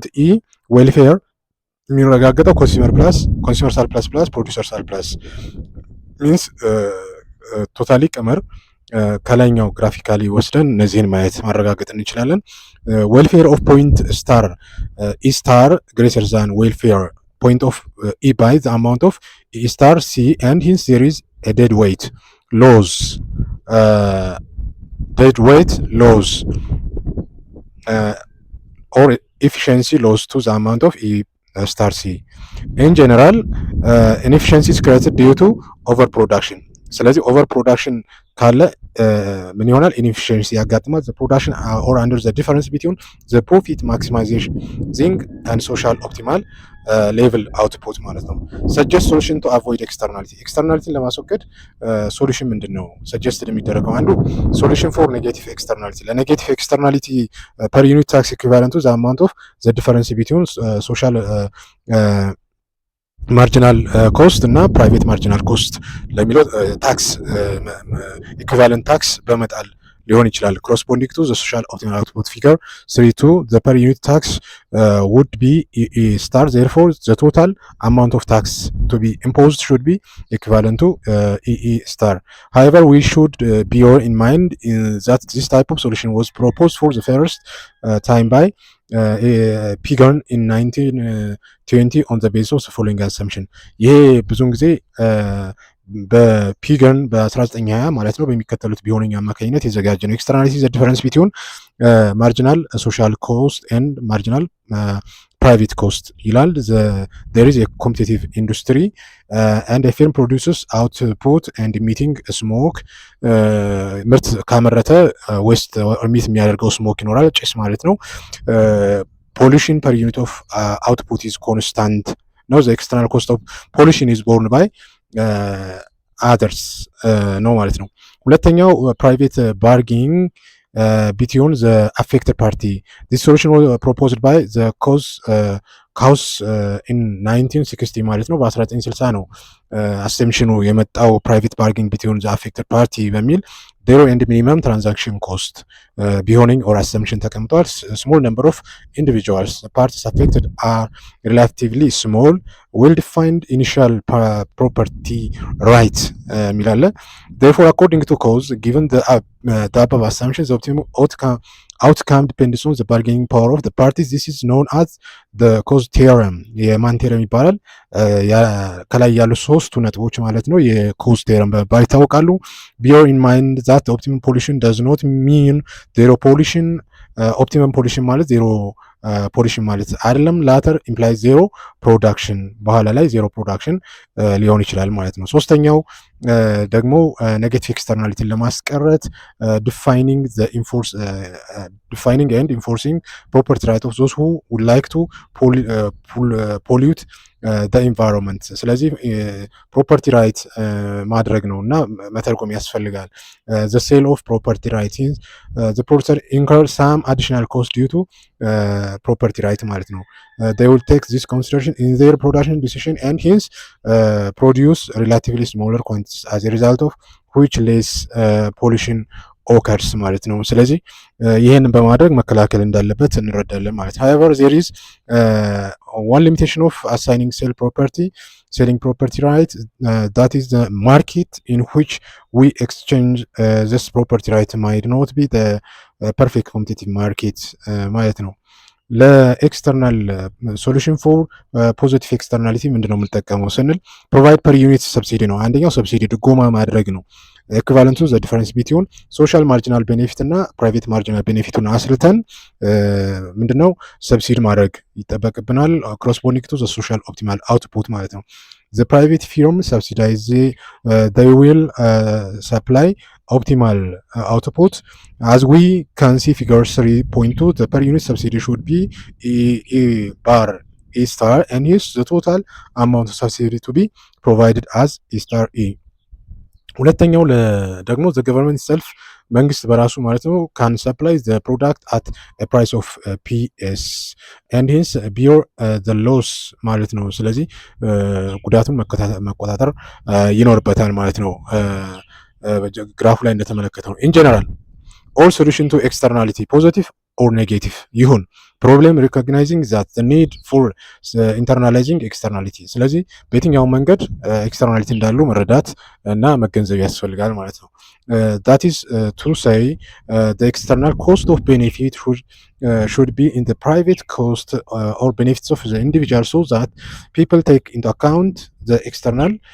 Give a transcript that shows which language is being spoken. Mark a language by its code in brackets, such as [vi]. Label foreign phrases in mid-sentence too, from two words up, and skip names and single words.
[en] E welfare የሚረጋገጠው consumer surplus plus producer surplus means totally [am] ቀመር ከላይኛው [en] ግራፊካሊ [am] ወስደን እነዚህን ማየት ማረጋገጥ እንችላለን። [en] welfare of point star E star greater than welfare point of E by the amount of E star C, and hence there is a dead weight loss or efficiency loss to the amount of E star C. In general, inefficiency is created due to overproduction. [am] ስለዚህ [en] over production [am] ካለ ምን ይሆናል? [en] ኢንኤፊሽንሲ ያጋጥማል። the production or under the difference between the profit maximization and social optimal level output [am] ማለት ነው። [en] suggest solution to avoid externality [am] ለማስወገድ ሶሉሽን ምንድን ነው ሰጀስት የሚደረገው? [en] አንዱ solution for negative externality፣ for negative externality per unit tax equivalent to the amount of the difference between social marginal cost and private marginal cost ለሚለው tax equivalent tax [am] በመጣል ሊሆን ይችላል። [en] corresponding to the social optimal output figure 32 the per unit tax would be E star, therefore the total amount of tax to be imposed should be equivalent to E star. However, we should bear in mind that this type of solution was proposed for the first time by Pigon in 1920 on the basis of the following assumption. [am] ይሄ ብዙውን ጊዜ በፒገን በ1920 ማለት ነው በሚከተሉት ቢሆነኝ አማካኝነት የዘጋጀ ነው። [en] externality the difference between marginal social cost and marginal private cost ይላል። there is a competitive industry and a firm produces output and emitting smoke [am] ምርት ካመረተ [en] waste emit [am] የሚያደርገው ስሞክ ይኖራል፣ ጭስ ማለት ነው። [en] pollution per unit of output is constant ነው። the external cost of pollution is borne by others [am] ነው ማለት ነው። [en] ሁለተኛው private bargaining between the affected party. This solution was proposed by the cause in 1960 [am] ማለት ነው። በ1960 ነው አሰምሽኑ የመጣው [en] ፕራይቬት ባርጌኒንግ between the affected party በሚል zero and minimum transaction cost ቢሆነኝ or assumption ተቀምጧል። small number of individuals parties affected are relatively small well defined initial property right የሚላለ therefore according to cause given the above assumptions the optimum outcome depends on the bargaining power of the parties. This is known as the cause theorem. [am] የማን ቴረም ይባላል? ከላይ ያሉ ሶስቱ ነጥቦች ማለት ነው የኮዝ ቴረም በመባል ይታወቃሉ። [en] bear in mind that the optimum pollution does not mean zero pollution. optimum pollution means zero pollution [am] ማለት አይደለም። [en] later imply zero production [am] በኋላ ላይ [en] zero production [am] ሊሆን ይችላል ማለት ነው። ሶስተኛው ደግሞ [en] negative externality to prevent defining and enforcing property right of those who would like to pollute environment። ስለዚህ property right [am] ማድረግ ነው እና መተርጎም [en] ያስፈልጋል። the sale of property right the producer incur some additional cost due to property right [am] ማለት ነው። [en] they will take this consideration in their production decision and hence produce relatively smaller quantities as a result of which less pollution occurs [am] ማለት ነው። ስለዚህ ይህንን በማድረግ መከላከል እንዳለበት እንረዳለን ማለት ነው። [en] however there is one limitation of assigning selling property right that is the market in which we exchange this property right might not be the perfect competitive market [am] ማለት ነው። [en] for external solution for positive externality [am] ምንድነው የምንጠቀመው ስንል [en] provide per unit subsidy [am] ነው። አንደኛው ሰብሲዲ ድጎማ ማድረግ ነው። [en] equivalent to the difference between social marginal benefit and private marginal benefit [am] አስልተን ምንድነው ሰብሲዲ ማድረግ ይጠበቅብናል። [en] corresponding to the social optimal output [am] ማለት ነው። [en] The private firm subsidize they will supply optimal output. As we can see figure 3.2, the per unit subsidy should be E bar E star, and hence the total amount of subsidy to be provided as E star E. [am] ሁለተኛው ደግሞ [en] the government itself [am] መንግስት በራሱ ማለት ነው [en] can supply the product at a price of PS and hence bear the loss [am] ማለት ነው። ስለዚህ ጉዳቱን መቆጣጠር ይኖርበታል ማለት ነው። ግራፉ ላይ እንደተመለከተው [en] in general all solution to externality positive or negative ይሁን problem recognizing that the need for internalizing externality። [am] ስለዚህ በየትኛው መንገድ ኤክስተርናሊቲ እንዳሉ መረዳት እና መገንዘብ ያስፈልጋል ማለት ነው። [en] that is to say the external cost of benefit should be in the private cost or benefits of the individual so that people take into account the external